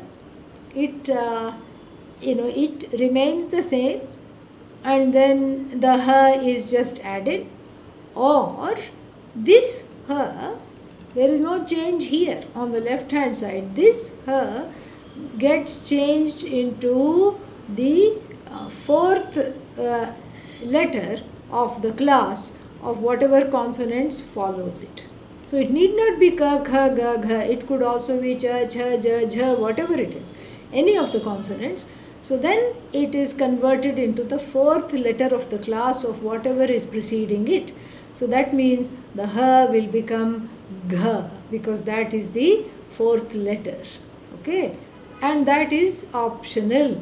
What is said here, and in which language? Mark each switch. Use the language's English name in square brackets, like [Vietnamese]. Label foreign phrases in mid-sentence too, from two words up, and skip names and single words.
[English] It it remains the same, and then the ha is just added, or this ha, there is no change here on the left hand side. This ha gets changed into the fourth letter of the class of whatever consonants follows it. So it need not be ka, kha, ga, gha. It could also be cha, cha, ja, jha, whatever it is. Any of the consonants. So then it is converted into the fourth letter of the class of whatever is preceding it. So that means the ha will become gha, because that is the fourth letter. Okay. And that is optional.